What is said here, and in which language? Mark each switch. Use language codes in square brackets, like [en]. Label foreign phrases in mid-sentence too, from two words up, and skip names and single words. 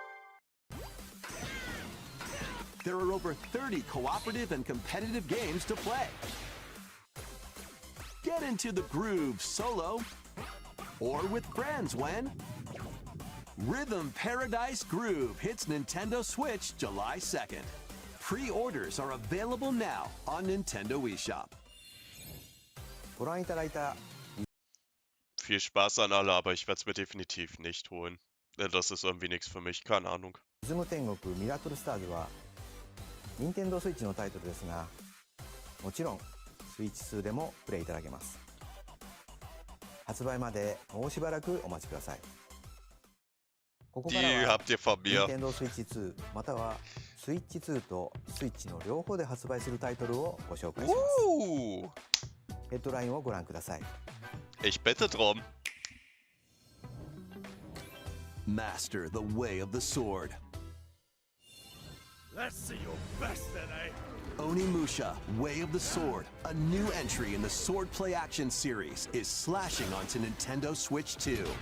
[en] There are over 30 cooperative and competitive games to play. Get into the groove solo or with friends when Rhythm Paradise Groove hits Nintendo Switch July 2nd. Pre-orders are available now on Nintendo eShop. [ja] ご覧いただいた [de] Viel Spaß an alle, aber ich werde es mir definitiv nicht holen. Das ist irgendwie nichts für mich, keine Ahnung. [ja] リズム天国ミラクルスターズは任天堂スイッチのタイトルですが、もちろんスイッチ2でもプレイいただけます。発売までもうしばらくお待ちください。ここから [de] Die [ja] は [de] habt ihr von [ja] 任 [de] mir. [ja] 天堂スイッチ2またはスイッチ2とスイッチの両方で発売するタイトルをご紹介します。ヘッドラインをご覧ください。 [de] Ich bitte drum. [en] Master the way of the sword. Let's see your best then, eh? Onimusha, Way of the Sword, a new entry in the Sword Play Action series, is slashing onto Nintendo Switch 2.